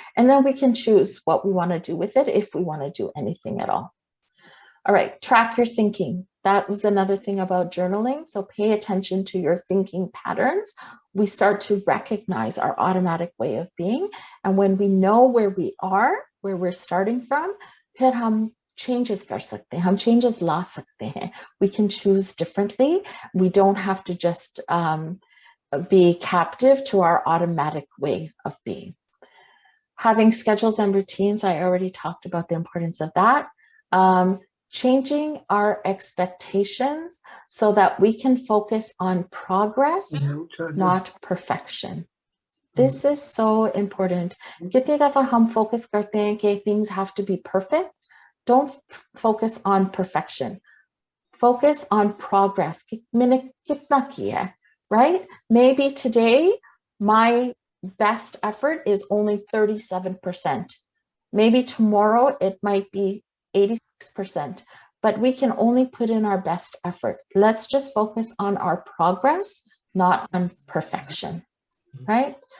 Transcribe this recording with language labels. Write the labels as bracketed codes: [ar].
[en] And then we can choose what we want to do with it if we want to do anything at all. All right, track your thinking. That was another thing about journaling. So pay attention to your thinking patterns. We start to recognize our automatic way of being. And when we know where we are, where we're starting from, [hi] फिर हम changes कर सकते हैं, हम changes ला सकते हैं. [en] We can choose differently. We don't have to just be captive to our automatic way of being. Having schedules and routines, I already talked about the importance of that. Changing our expectations so that we can focus on progress, not perfection. This is so important. [hi] कितनी दफा हम focus करते हैं कि [en] things have to be perfect. Don't focus on perfection. Focus on progress. [hi] कि मैंने कितना किया, right? [en] Maybe today my best effort is only 37%. Maybe tomorrow it might be 86%, but we can only put in our best effort. Let's just focus on our progress, not on perfection, right?